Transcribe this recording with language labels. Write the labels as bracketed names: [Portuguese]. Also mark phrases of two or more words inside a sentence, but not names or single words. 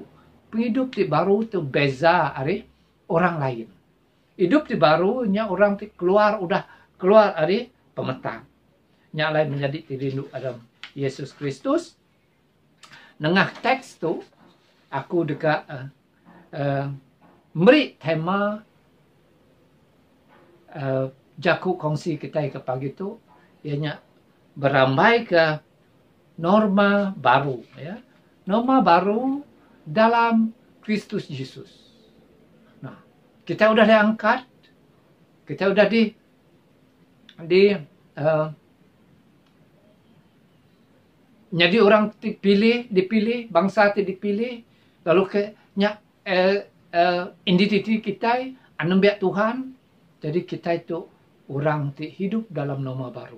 [Iban] Penghidup ti baru tu beza ari orang lain. Hidup ti barunya orang ti udah keluar ari pemetang. Nya lain menjadi tirindu Adam Yesus Kristus. Nengah teks tu aku dekat beri tema jaku kongsi kita ke pagi tu ianya berambai ke norma baru, ya. Norma baru dalam Kristus Yesus. Nah, kita udah diangkat, kita udah jadi orang dipilih, bangsa dipilih, lalu identiti kita anak Tuhan, jadi kita itu orang hidup dalam norma baru.